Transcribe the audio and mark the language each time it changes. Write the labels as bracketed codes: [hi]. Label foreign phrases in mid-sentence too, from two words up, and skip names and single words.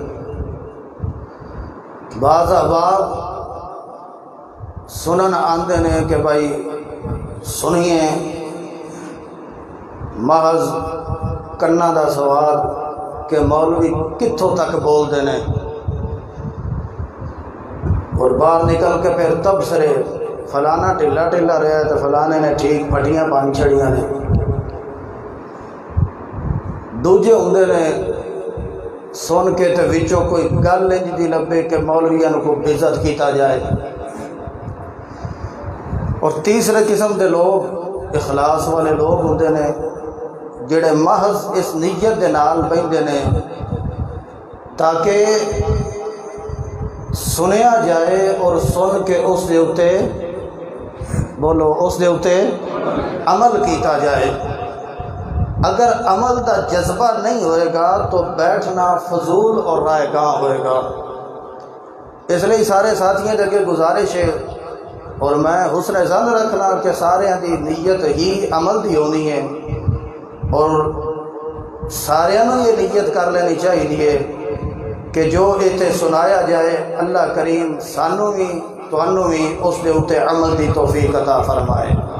[pa] بعض احباب سنن آندے نے کہ بھائی سنیے، محض کنا دا سواد کہ مولوی کتھوں تک بول دینے، اور باہر نکل کے پھر تبصرے فلانا ٹھلا ٹھلا رہا ہے تو فلانے نے ٹھیک پٹیاں پان چھڑیاں نے۔ دوجے ہوندے نے سن کے تے وچوں کوئی گل انج دی لبے کہ مولویاں کو عزت کیتا جائے۔ اور تیسرے قسم دے لوگ اخلاص والے لوگ ہوندے نے جڑے محض اس نیت دے نال بیندے نے تاکہ سنیا جائے اور سن کے اس دے اتے بولو اس دے اتے عمل کیتا جائے۔ اگر عمل دا جذبہ نہیں ہوئے گا تو بیٹھنا فضول اور رائے گاں ہوئے گا۔ اس لیے سارے ساتھیوں دے اگے گزارش ہے، اور میں حسن ظن رکھنا کہ سارے دی نیت ہی عمل دی ہونی ہے، اور سارے یہ نیت کر لینی چاہیے کہ جو ایتے سنایا جائے اللہ کریم سانوں بھی تانوں بھی اس دے اتے عمل دی توفیق عطا فرمائے۔